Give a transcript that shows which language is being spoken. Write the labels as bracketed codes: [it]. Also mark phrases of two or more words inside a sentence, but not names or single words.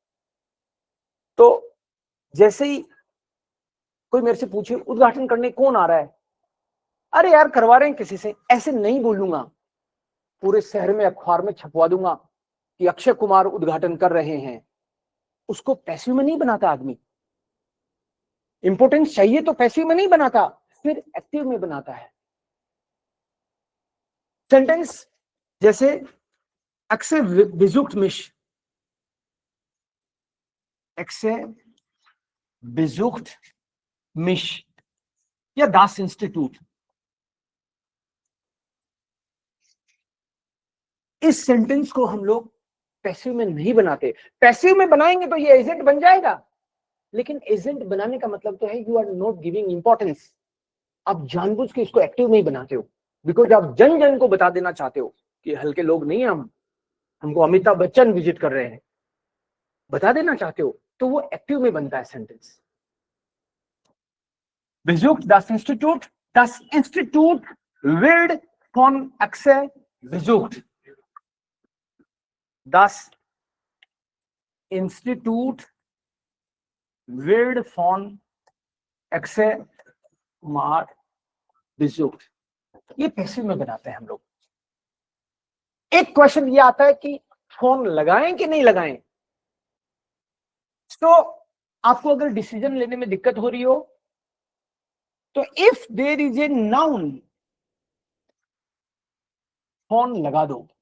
[hi] तो जैसे ही कोई मेरे से पूछे उद्घाटन करने कौन आ रहा है, अरे यार करवा रहे हैं किसी से, ऐसे नहीं बोलूंगा, पूरे शहर में अखबार में छपवा दूंगा कि अक्षय कुमार उद्घाटन कर रहे हैं। उसको पैसिव में नहीं बनाता आदमी। इंपोर्टेंस चाहिए तो पैसिव में नहीं बनाता, फिर एक्टिव में बनाता है। सेंटेंस जैसे अक्षय [de] besucht mich, [hi] अक्षय [de] besucht mich [hi] या [de] das Institut. [hi] इस सेंटेंस को हम लोग पैसिव में नहीं बनाते। पैसिव में बनाएंगे तो ये एजेंट बन जाएगा, लेकिन एजेंट बनाने का मतलब तो है [en] you are not giving importance. [hi] आप जानबूझ के इसको एक्टिव नहीं बनाते हो, बिकॉज आप जन जन को बता देना चाहते हो कि हल्के लोग नहीं हैं हम, हमको अमिताभ बच्चन विजिट कर रहे हैं, बता देना चाहते हो, तो वो एक्टिव में बनता है सेंटेंस। [de] Besucht das Institut. Das Institut wird von Axel besucht. Das Institut wird von Axel Kumar besucht. [hi] ये पैसिव में बनाते हैं हम लोग। एक क्वेश्चन ये आता है कि फोन लगाएं कि नहीं लगाएं। तो आपको अगर डिसीजन लेने में दिक्कत हो रही हो, तो [en] if there is a noun, [hi] फोन लगा दो।